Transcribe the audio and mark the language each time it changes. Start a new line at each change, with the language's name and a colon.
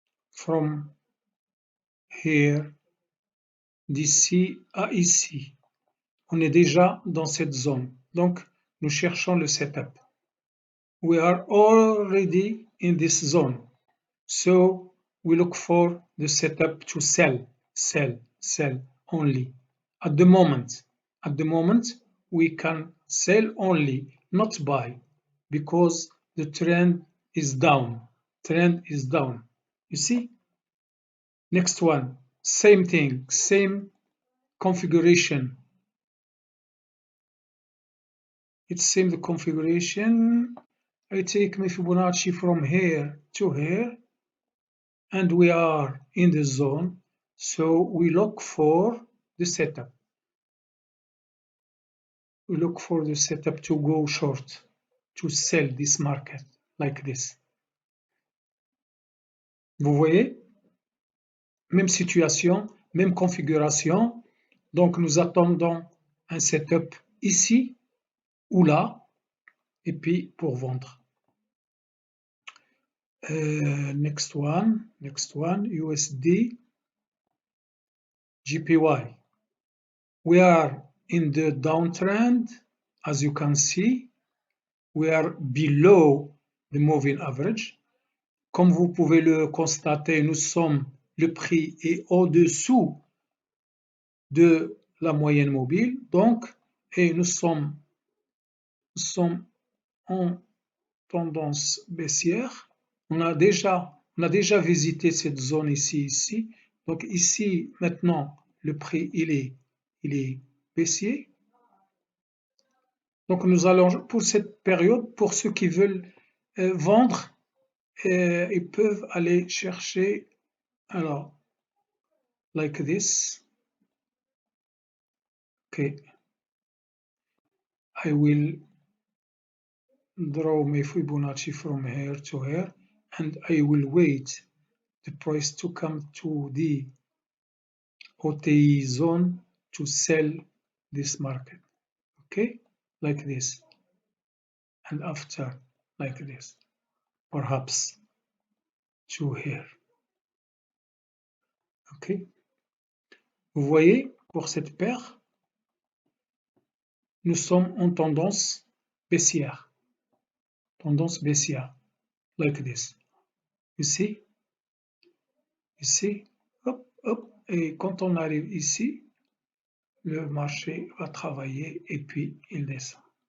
English: From here,
French: d'ici à ici, on est déjà dans cette zone. Donc, nous cherchons le setup.
English: We are already in this zone. So, we look for the setup to sell, sell, sell only. At the moment, we can sell only, not buy, because the trend is down. Trend is down. You see? Next one, same thing, same configuration. It's same the configuration. I take my Fibonacci from here to here, and we are in the zone. So we look for the setup. We look for the setup to go short, to sell this market like this.
French: Vous voyez? Même situation, même configuration. Donc nous attendons un setup ici ou là, et puis pour vendre.
English: Next one, USD, JPY. We are in the downtrend, as you can see. We are below the moving average.
French: Comme vous pouvez le constater, le prix est au-dessous de la moyenne mobile, donc, et nous sommes en tendance baissière. On a déjà visité cette zone ici. Donc ici, maintenant, le prix, il est baissier. Donc nous allons, pour cette période, pour ceux qui veulent vendre, ils peuvent aller chercher, alors,
English: like this. Okay. I will draw my Fibonacci from here to here, and I will wait the price to come to the OTI zone to sell this market. Okay, like this, and after like this, perhaps to here. Okay.
French: Vous voyez, pour cette paire, nous sommes en tendance baissière. Tendance baissière,
English: like this. You see? Hop, hop.
French: Et quand on arrive ici, le marché va travailler et puis il descend.